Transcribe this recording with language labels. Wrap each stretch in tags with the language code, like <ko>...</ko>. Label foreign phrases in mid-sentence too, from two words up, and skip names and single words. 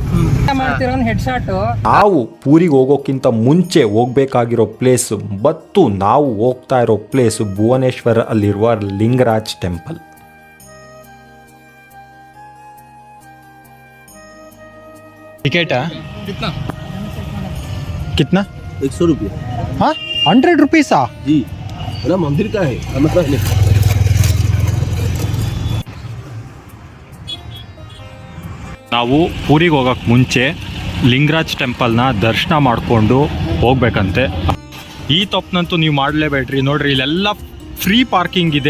<kn>ನಾವು ಪೂರಿಗೆ ಹೋಗೋಕ್ಕಿಂತ ಮುಂಚೆ ಹೋಗ್ಬೇಕಾಗಿರೋ ಪ್ಲೇಸ್ ಮತ್ತು ನಾವು ಹೋಗ್ತಾ ಇರೋ ಪ್ಲೇಸ್ ಭುವನೇಶ್ವರ ಅಲ್ಲಿರುವ ಲಿಂಗರಾಜ್ ಟೆಂಪಲ್.</kn> <hi>ಟಿಕೆಟ್ कितना 100 रुपये. हाँ 100 rupees जी, बड़ा मंदिर का है मतलब.</hi> <kn>ನಾವು ಪೂರಿಗೆ ಹೋಗೋಕ್ಕೆ ಮುಂಚೆ ಲಿಂಗರಾಜ್ ಟೆಂಪಲ್ನ ದರ್ಶನ ಮಾಡಿಕೊಂಡು ಹೋಗ್ಬೇಕಂತೆ. ಈ ತಪ್ಪನಂತೂ ನೀವು ಮಾಡಲೇಬೇಡ್ರಿ. ನೋಡ್ರಿ, ಇಲ್ಲೆಲ್ಲ</kn> <en>free parking</en> <kn>ಇದೆ.</kn>